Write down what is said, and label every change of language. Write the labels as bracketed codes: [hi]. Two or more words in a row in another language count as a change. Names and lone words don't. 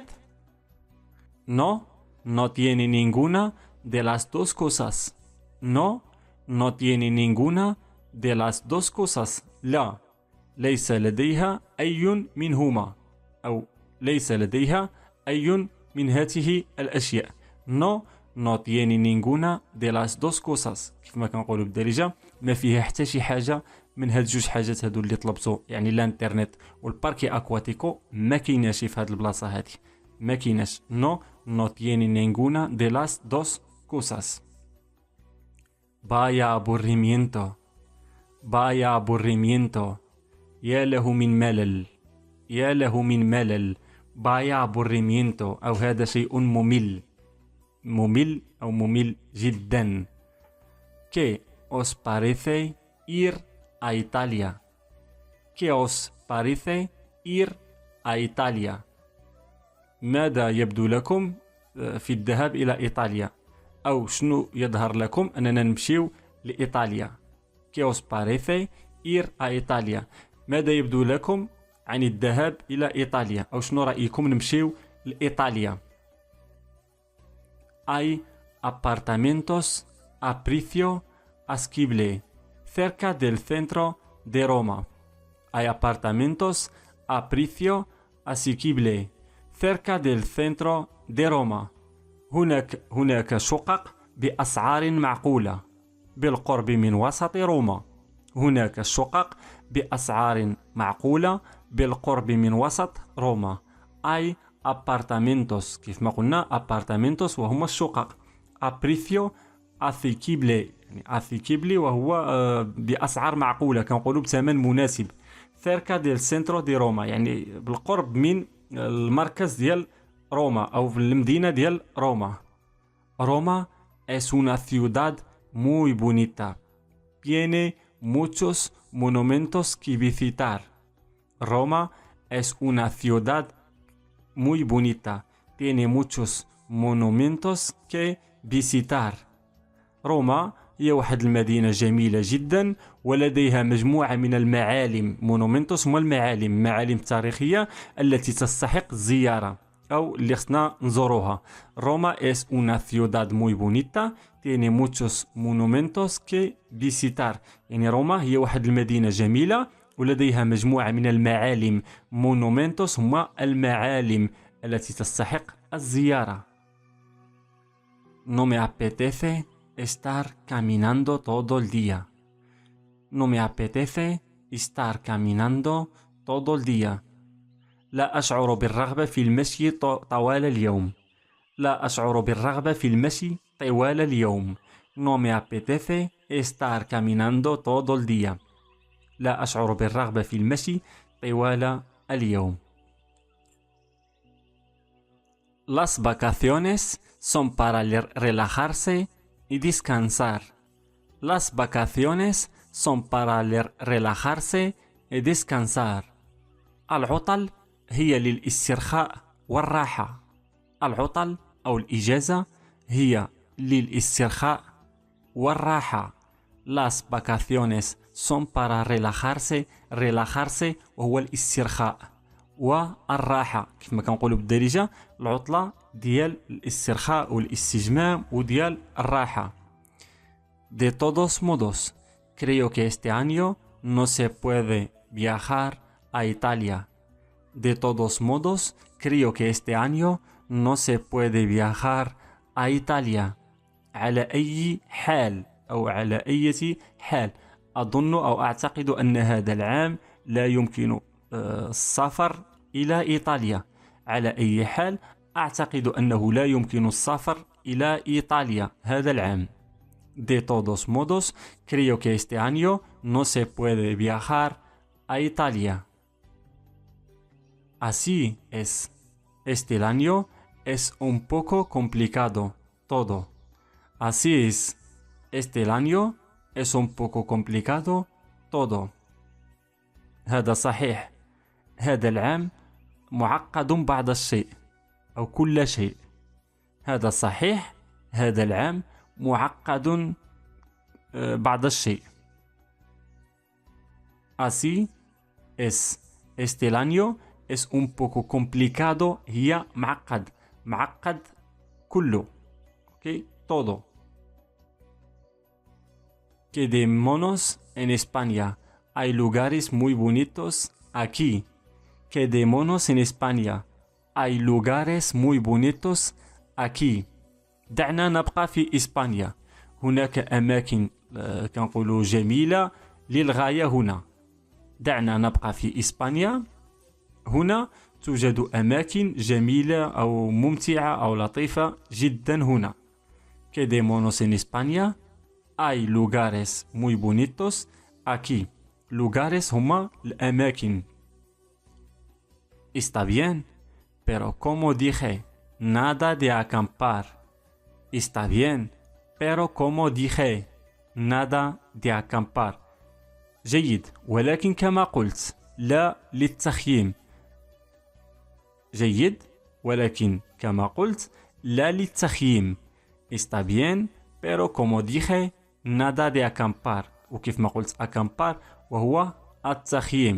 [es] no, no tiene ninguna de las dos cosas. no, no tiene ninguna de las dos cosas. [ar] لا، ليس لديها أي منهما أو ليس لديها أي من هذه الأشياء. [es] no, no tiene ninguna de las dos cosas. [ar] كيف ما كنقولوا بالدارجة ما فيها حتى شي حاجة من هاد جوج حاجات هادو اللي طلبتو، يعني الانترنت والباركي اكواتيكو ما كايناش في هاد البلاصه هادي، ما كايناش. [es] نو no tiene ninguna de las dos cosas. vaya aburrimiento. vaya aburrimiento. [ar] يا له من ملل. يا له من ملل. [es] vaya aburrimiento [ar] أو هذا شيء ممل. ممل أو ممل جدا. [es] ¿Qué os parece ir a Italia? ¿Qué os parece ir a Italia? [ar] ماذا يبدو لكم في الذهاب إلى إيطاليا؟ أو شنو يظهر لكم أننا نمشيو لإيطاليا؟ [es] ¿Qué os parece ir a Italia? [ar] ماذا يبدو لكم عن الذهاب إلى إيطاليا؟ أو شنو رأيكم نمشيو لإيطاليا؟ [es] Hay apartamentos a precio asequible cerca del centro de Roma. Hay apartamentos a precio asequible cerca del centro de Roma. [ar] هناك شقق بأسعار معقولة بالقرب من وسط روما. هناك شقق بأسعار معقولة بالقرب من وسط روما. [es] Hay apartamentos [ar] كيف ما قلنا apartamentos وهم الشقق [es] a precio asequible [ar] يعني asequible وهو بأسعار معقولة كنقولوا بثمن مناسب. [es] cerca del centro de Roma [ar] يعني بالقرب من المركز ديال روما أو في المدينة ديال روما. [es] Roma es una ciudad muy bonita. Tiene muchos monumentos que visitar. Roma es una ciudad muy bonita. Tiene muchos monumentos que visitar. [ar] روما هي واحد المدينة جميلة جدا ولديها مجموعة من المعالم. مونومنتوس هما المعالم، معالم تاريخية التي تستحق الزيارة أو اللي خصنا نزوروها. [es] روما es una ciudad muy bonita. tiene muchos monumentos que visitar. [ar] يعني روما هي واحد المدينة جميلة ولديها مجموعة من المعالم. مونومنتوس هما المعالم التي تستحق الزيارة. [es] No me apetece estar caminando todo el día. No me apetece estar caminando todo el día. [ar] لا أشعر بالرغبة في المشي طوال اليوم. لا أشعر بالرغبة في المشي طوال اليوم. [es] No me apetece estar caminando todo el día. [ar] لا أشعر بالرغبة في المشي طوال اليوم. [es] Las vacaciones son para relajarse y descansar. Las vacaciones son para relajarse y descansar. [ar] العطل هي للاسترخاء والراحة. العطل أو الإجازة هي للاسترخاء والراحة. [es] Las vacaciones son para relajarse. [ar] relajarse وهو الاسترخاء والراحة. كيف ما كنقولوا بالدارجة العطلة ديال الاسترخاء والاستجمام وديال الراحة. [es] De todos modos, creo que este año no se puede viajar a Italia. De todos modos, creo que este año no se puede viajar a Italia. [ar] على أي حال أو على أي حال أظن أو أعتقد أن هذا العام لا يمكن السفر إلى إيطاليا. على أي حال أعتقد أنه لا يمكن السفر إلى إيطاليا هذا العام. [es] De todos modos, creo que este año no se puede viajar a Italia. Así es. Este año es un poco complicado todo. Así es. Este año es un poco complicado todo. [ar] هذا صحيح. هذا العام معقد بعض الشيء أو كل شيء. هذا صحيح. هذا العام معقد بعض الشيء. [es] Así es. Este año es un poco complicado. [ar] هي معقد. معقد كله. [es] Okay. Todo. Quedémonos en España. Hay lugares muy bonitos aquí. Quedémonos en España. Hay lugares muy bonitos aquí. [ar] دعنا نبقى في إسبانيا. هناك أماكن كنقولوا جميلة للغاية هنا. دعنا نبقى في إسبانيا. هنا توجد أماكن جميلة أو ممتعة أو لطيفة جدا هنا. [es] Quedémonos en España. Hay lugares muy bonitos aquí. [ar] Lugares هما الأماكن. [es] Está bien, pero como dije, nada de acampar. Está bien, pero como dije, nada de acampar. [ar] جيد، ولكن كما قلت لا للتخييم. جيد، ولكن كما قلت لا للتخييم. [es] Está bien, pero como dije, nada de acampar. [ar] وكيف ما قلت acampar وهو التخييم.